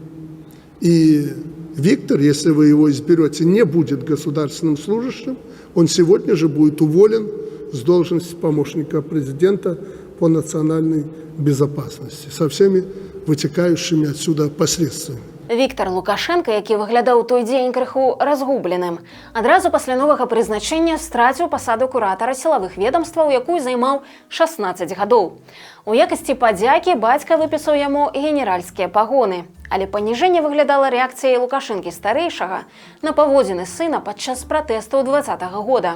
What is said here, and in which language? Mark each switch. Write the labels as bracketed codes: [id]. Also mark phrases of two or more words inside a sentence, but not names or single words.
[ru] И Виктор, если вы его изберете, не будет государственным служащим. Он сегодня же будет уволен с должности помощника президента по национальной безопасности со всеми вытекающими отсюда последствиями. [be] Віктар Лукашенка, які выглядаў у той дзень крыху разгубленым, адразу пасля новага прызначэння страціў пасаду куратара сілавых ведомстваў, якую займаў 16 гадоў. У якасці падзякі бацька выпісаў яму генеральскія пагоны. Але паніжэнне выглядала рэакцыяй Лукашэнкі-старэйшага на паводзіны сына падчас пратэстаў 2020 года.